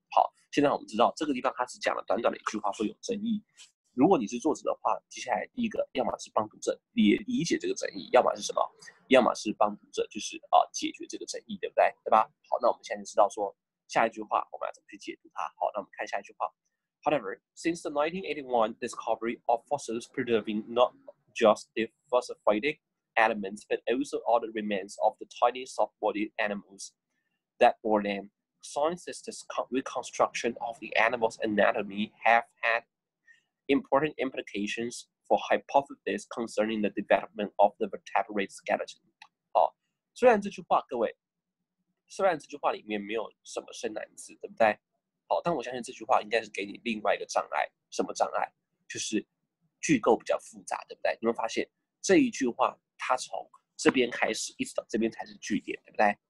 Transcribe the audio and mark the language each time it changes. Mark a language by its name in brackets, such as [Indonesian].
[Chinese] 好，现在我们知道这个地方他只讲了短短的一句话，说有争议。如果你是作者的话，接下来第一个，要么是帮读者理解这个争议，要么是什么？要么是帮读者就是解决这个争议，对不对？对吧？好，那我们现在就知道说下一句话我们要怎么去解读它。好，那我们看下一句话。 [English] However, since the 1981 discovery of fossils preserving not just the phosphatic elements but also other remains of the tiny soft-bodied animals that bore them, scientists' reconstruction of the animal's anatomy have had important implications for hypotheses concerning the development of the vertebrate skeleton. [Chinese] 好，虽然这句话各位，虽然这句话里面没有什么生难字，对不对？好，但我相信这句话应该是给你另外一个障碍，什么障碍？就是句构比较复杂，对不对？你会发现这一句话它从这边开始一直到这边才是句点，对不对？